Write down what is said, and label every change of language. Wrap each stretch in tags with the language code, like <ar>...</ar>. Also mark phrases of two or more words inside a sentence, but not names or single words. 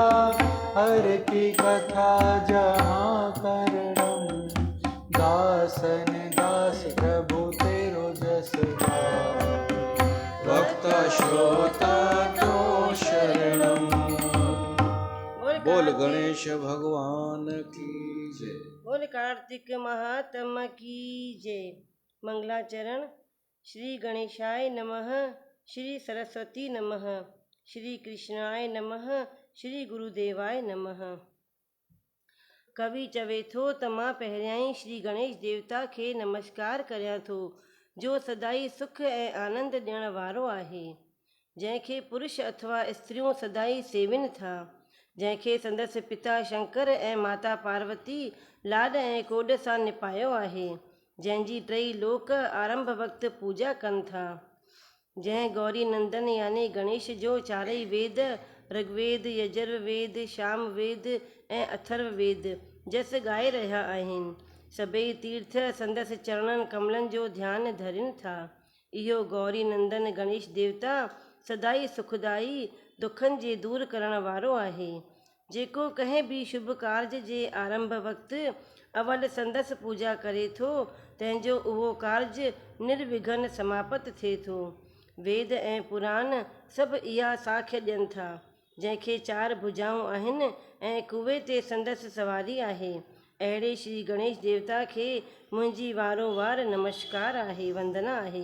<hi>हर की कथा जहाँ करणम, दासन दास प्रभु तेरो श्रोता तो शरणम। बोल गणेश भगवान की जय। बोल कार्तिक महात्मा की जय। मंगलाचरण।</hi> <sa>श्री गणेशाय नमः, श्री सरस्वती नमः, श्री कृष्णाय नमः, श्री गुरुदेवाय नमः।</sa> <sd>कवि चवे थो त मां पहिरियां श्री गणेश देवता खे नमस्कार करियां थो, जो सदाई सुख ऐं आनंद ॾियण वारो आहे, जंहिंखे पुरुष अथवा स्त्रियूं सदाई सेविन था, जंहिंखे संदसि पिता शंकर ऐं माता पार्वती लाॾ ऐं कोॾ सां निपायो आहे, जंहिंजी टई लोक आरंभ वक़्तु पूॼा कनि था, जंहिं गौरी नंदन यानी गणेश जो चारई वेद ऋग्वेद, यजुर्वेद, सामवेद ऐं अथर्ववेद जस ॻाए रहिया आहिनि। सभई तीर्थ संदसि चरणनि कमलनि जो ध्यानु धरिनि था। इहो गौरी नंदन गणेश देवता सदाई सुखदाई, दुखनि जे दूर करण वारो आहे, जेको कंहिं बि शुभ कार्य जे आरंभ वक़्तु अवल संदसि पूॼा करे थो, तंहिंजो उहो कार्य निर्विघ्न समाप्त थिए थो। वेद ऐं पुराण सभु इहा साख्य ॾियनि था, जंहिंखे चार भुजाऊं आहिनि ऐं कुए ते संदसि सवारी आहे, अहिड़े श्री गणेश देवता खे मुंहिंजी वारो वार नमस्कार आहे, वंदना आहे।</sd>